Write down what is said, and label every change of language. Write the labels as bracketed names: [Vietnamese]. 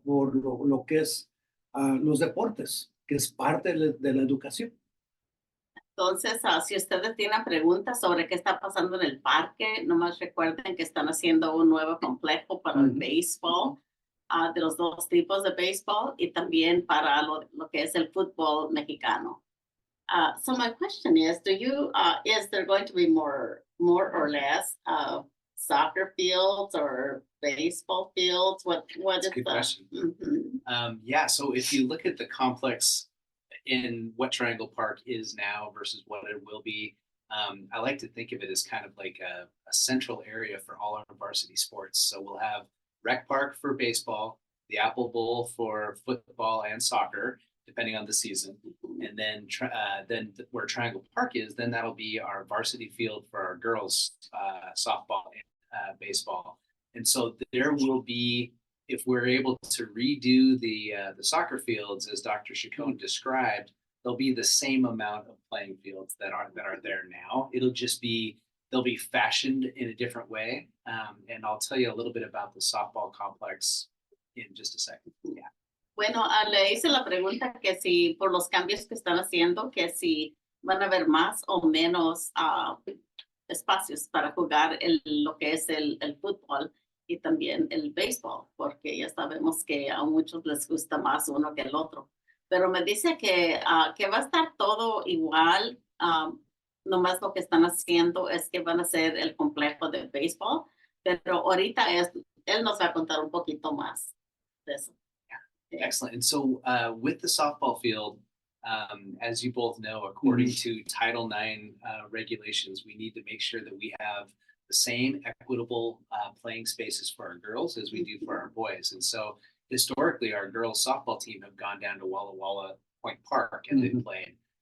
[Spanish] Por lo que es los deportes, que es parte de la educación. Entonces, si ustedes tienen preguntas sobre qué está pasando en el parque, nomás recuerden que están haciendo un nuevo complejo para el béisbol, de los dos tipos de béisbol y también para lo que es el fútbol mexicano. [English] So my question is, is there going to be more or less soccer fields or baseball fields? What That's is a good the? question. Mhm. Yeah, so if you look at the complex in what Triangle Park is now versus what it will be, I like to think of it as kind of like a central area for all our varsity sports. So we'll have Rec Park for baseball, the Apple Bowl for football and soccer, depending on the season, and then where Triangle Park is, then that'll be our varsity field for our girls softball and baseball. And so there will be, if we're able to redo the soccer fields as Dr. Chacon described, there'll be the same amount of playing fields that are there now. It'll just be they'll be fashioned in a different way. And I'll tell you a little bit about the softball complex in just a second. Yeah. [Spanish] Bueno, le hice la pregunta que si por los cambios que están haciendo, que si van a haber más o menos espacios para jugar lo que es el fútbol y también el béisbol, porque ya sabemos que a muchos les gusta más uno que el otro. Pero me dice que va a estar todo igual, nomás lo que están haciendo es que van a hacer el complejo de béisbol, pero ahorita él nos va a contar un poquito más de eso. [English] Excellent. And so with the softball field, as you both know, according to Title IX regulations, we need to make sure that we have the same equitable playing spaces for our girls as we do for our boys. And so historically, our girls softball team have gone down to Walla Walla Point Park and they've played.